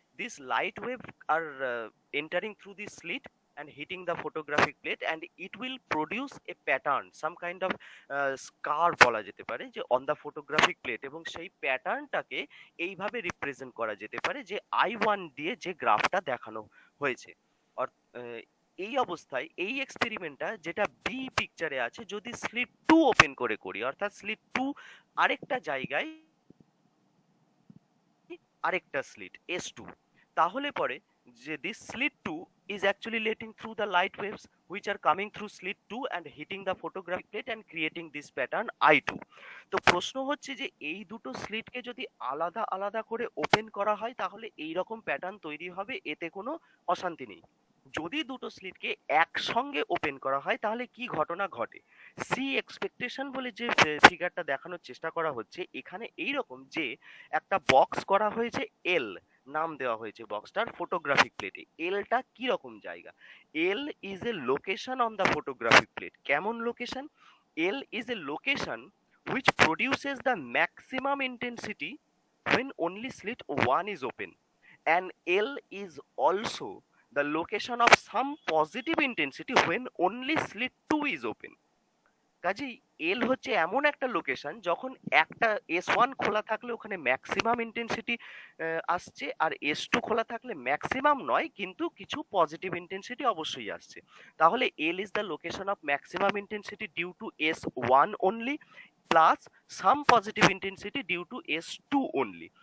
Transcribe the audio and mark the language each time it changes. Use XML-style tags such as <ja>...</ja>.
<en>this light wave are entering through this slit and hitting the photographic plate and it will produce a pattern, some kind of scar</en> <bn>বলা যেতে পারে যে</bn> <en>on the photographic plate,</en> <bn>এবং সেই প্যাটার্নটাকে এইভাবে represent করা যেতে পারে যে I1 দিয়ে যে গ্রাফটা দেখানো হয়েছে। এই অবস্থায় এই এক্সপেরিমেন্টটা যেটা বি পিকচারে আছে, যদি স্লিট 2 ওপেন করে করি, অর্থাৎ স্লিট 2 আরেকটা জায়গায় আরেকটা স্লিট S2, তাহলে পরে যে</bn> <en>this slit 2 is actually letting through the light waves which are coming through slit 2 and hitting the photographic plate and creating this pattern I2।</en> <bn>তো প্রশ্ন হচ্ছে যে এই দুটো স্লিটকে যদি আলাদা আলাদা করে ওপেন করা হয় তাহলে এই রকম প্যাটার্ন তৈরি হবে, এতে কোনো অশান্তি নেই। যদি দুটো স্লিটকে একসঙ্গে ওপেন করা হয় তাহলে কি ঘটনা ঘটে? সি এক্সপেকটেশন বলে যে ফিগারটা দেখানোর চেষ্টা করা হচ্ছে এখানে এইরকম, যে একটা বক্স করা হয়েছে এল, নাম দেওয়া হয়েছে বক্সটার ফটোগ্রাফিক প্লেটে। এলটা কি রকম জায়গা?</bn> <en>L is a location on the photographic plate.</en> <bn>কেমন location?</bn> <en>L is a location which produces the maximum intensity when only slit 1 is open, and L is also the location of some positive intensity when only slit 2 is open।</en> <bn>কাজেই এল হচ্ছে এমন একটা location যখন একটা S1 খোলা থাকলে ওখানে maximum intensity আসছে, আর S2 খোলা থাকলে ম্যাক্সিমাম নয় কিন্তু কিছু পজিটিভ ইন্টেন্সিটি অবশ্যই আসছে। তাহলে</bn> <en>L is the location of maximum intensity due to S1 only plus some positive intensity due to S2 only.</en>